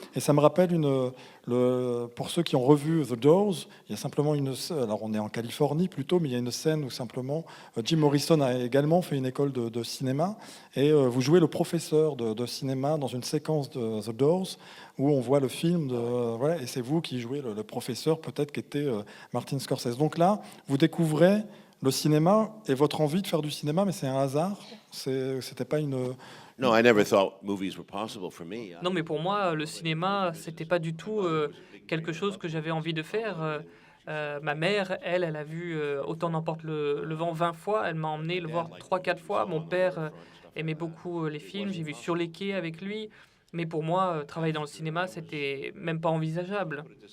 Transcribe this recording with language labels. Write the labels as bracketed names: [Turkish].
[French] Et ça me rappelle pour ceux qui ont revu The Doors, il y a simplement alors on est en Californie plutôt, mais il y a une scène où simplement Jim Morrison a également fait une école de cinéma, et vous jouez le professeur de cinéma dans une séquence de The Doors où on voit le film, voilà, et c'est vous qui jouez le professeur, peut-être qui était Martin Scorsese. Donc là, vous découvrez le cinéma et votre envie de faire du cinéma, mais c'est un hasard. C'était pas une... [English] No, I never thought movies were possible for me. [French] Non, mais pour moi, le cinéma, c'était pas du tout quelque chose que j'avais envie de faire. Ma mère, elle a vu Autant n'emporte le vent 20 fois. Elle m'a emmené le voir 3-4 fois. Mon père aimait beaucoup les films. J'ai vu Sur les quais avec lui. Mais pour moi, travailler dans le cinéma, c'était même pas envisageable.